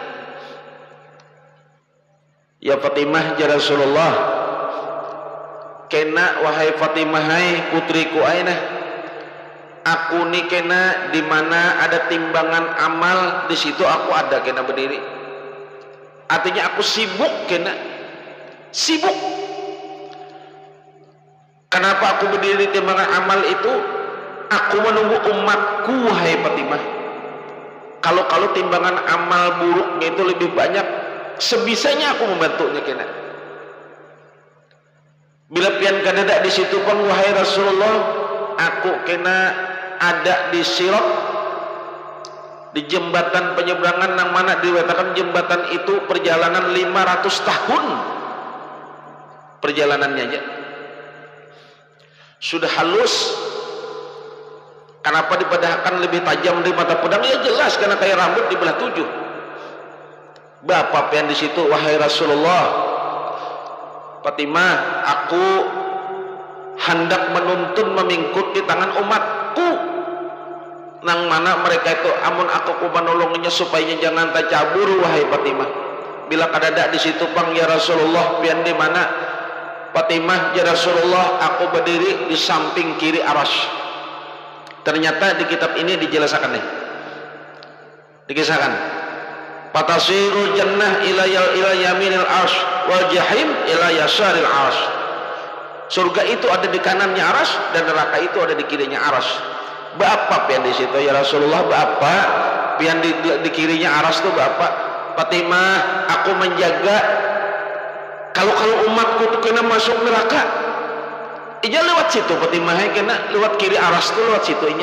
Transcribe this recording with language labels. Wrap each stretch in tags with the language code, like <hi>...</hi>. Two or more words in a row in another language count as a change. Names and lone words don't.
<id>Ya Fatimah ya Rasulullah, kena wahai Fatimah hai putriku aina, aku ni kena di mana ada timbangan amal, di situ aku ada kena berdiri. Artinya aku sibuk kena, sibuk. Kenapa aku berdiri di timbangan amal itu? Aku menunggu umatku, wahai Fatimah. Kalau timbangan amal buruknya itu lebih banyak, sebisanya aku membantunya kena. Bila pian kadada di situ pun, wahai Rasulullah, aku kena ada di Sirat, di jembatan penyeberangan yang mana dikatakan jembatan itu perjalanan 500 tahun perjalanannya aja. Sudah halus. Kenapa dipadahkan lebih tajam dari mata pedang? Ya jelas, karena kayak rambut dibelah 7. Bapak pian di situ, wahai Rasulullah, Fatimah, aku hendak menuntun memingkut di tangan umatku, nang mana mereka itu amun aku menolongnya supaya jangan tercabur, wahai Fatimah.</id> <bjn>Bila kadada di situ pang, ya Rasulullah, pian di mana?</bjn> <id>Fatimah, ya Rasulullah, aku berdiri di samping kiri aras. Ternyata di kitab ini dijelaskan nih, dikisahkan,</id> <ar>فتصير الجنة إلى يمين العرش والجحيم إلى يسار العرش.</ar> <id>Surga itu ada di kanannya aras dan neraka itu ada di kirinya aras.</id> <bjn>Bapak pian di situ, ya Rasulullah, bapak pian di kirinya aras tuh bapak. Fatimah, aku menjaga kalau umatku tuh kena masuk neraka, ija lewat situ Fatimah, kena lewat kiri aras tuh, lewat situ inya.</bjn>